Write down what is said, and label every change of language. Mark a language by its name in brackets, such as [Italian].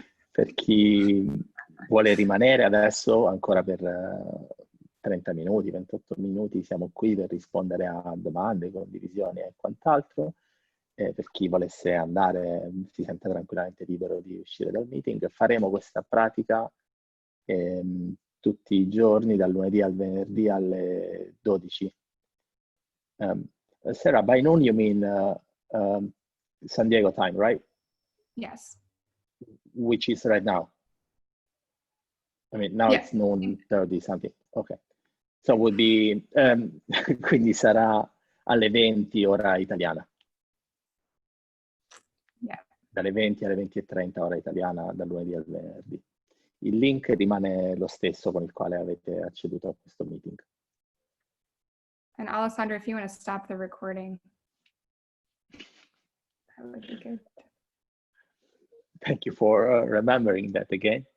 [Italian] Per chi vuole rimanere adesso ancora per 30 minuti, 28 minuti, siamo qui per rispondere a domande, condivisioni e quant'altro. Per chi volesse andare, si sente tranquillamente libero di uscire dal meeting. Faremo questa pratica tutti i giorni, dal lunedì al venerdì alle 12. [English] Sarah, by noon you mean San Diego time, right? Yes. Which is right now. I mean, now it's noon 30 something. Okay. So would be, [Italian] quindi sarà alle 20 ora italiana. [English] Yeah. [Italian] Dalle 20 alle 20:30 ora italiana, dal lunedì al venerdì. Il link rimane lo stesso con il quale avete acceduto a questo meeting. [English] And Alessandro, if you want to stop the recording, that would be good. Thank you for remembering that again.